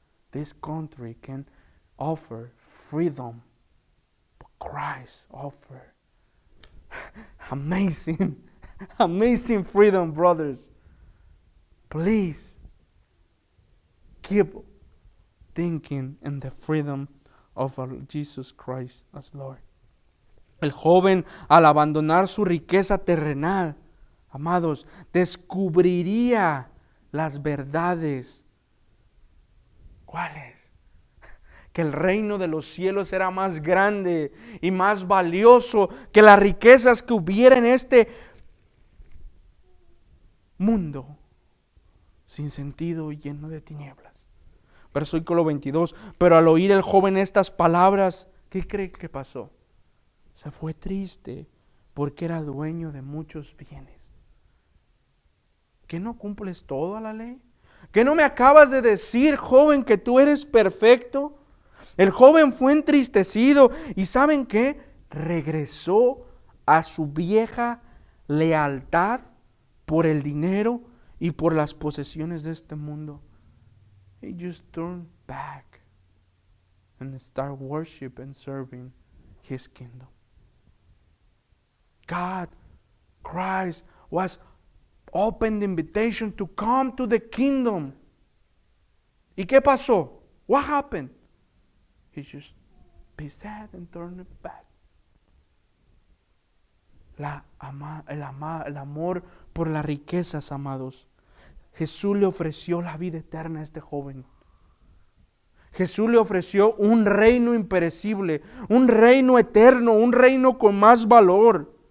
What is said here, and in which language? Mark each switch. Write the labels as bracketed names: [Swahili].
[English] This country can offer freedom, but Christ offers amazing, amazing freedom, brothers. Please keep thinking in the freedom of our Jesus Christ as Lord. [Spanish] El joven, al abandonar su riqueza terrenal, amados, descubriría las verdades. ¿Cuáles? Que el reino de los cielos era más grande y más valioso que las riquezas que hubiera en este mundo sin sentido y lleno de tinieblas. Versículo 22. Pero al oír el joven estas palabras, ¿qué cree que pasó? Se fue triste porque era dueño de muchos bienes. ¿Que no cumples toda la ley? ¿Que no me acabas de decir, joven, que tú eres perfecto? El joven fue entristecido y ¿saben qué? Regresó a su vieja lealtad por el dinero y por las posesiones de este mundo. [English] He just turned back and started worship and serving His kingdom. God, Christ was opened the invitation to come to the kingdom. [Spanish] ¿Y qué pasó? [English] What happened? He just be sad and turned it back. [Spanish] El amor por las riquezas, amados. Jesús le ofreció la vida eterna a este joven. Jesús le ofreció un reino imperecible, un reino eterno, un reino con más valor.